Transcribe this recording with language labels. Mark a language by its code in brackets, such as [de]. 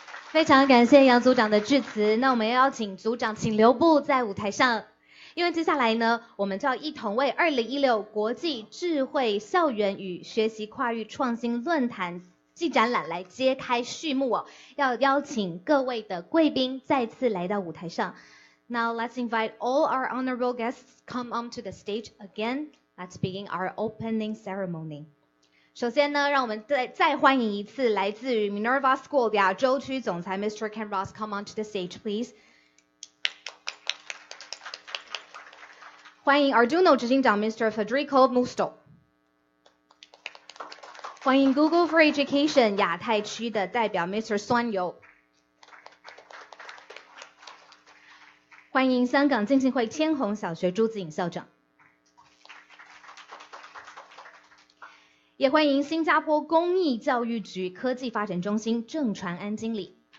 [zh] 非常感谢杨组长的致辞。那我们要邀请组长请留步在舞台上，因为接下来呢，我们就要一同为2016国际智慧校园与学习跨域创新论坛暨展览来揭开序幕要邀请各位的贵宾再次来到舞台上。 [en] Now let's invite all our honorable guests come onto the stage again. Let's begin our opening ceremony. [zh] 首先呢，让我们再欢迎一次来自于 Minerva School 亚洲区总裁 Mr. [en] Ken Ross come onto the stage, please. [zh] 欢迎 Arduino 执行长 Mr. Federico Musto. 欢迎 Google for Education 亚太区的代表 Mr. Suan Yu. 欢迎香港浸信会千虹小学朱子颖校长。也欢迎新加坡公益教育局科技发展中心郑传安经理。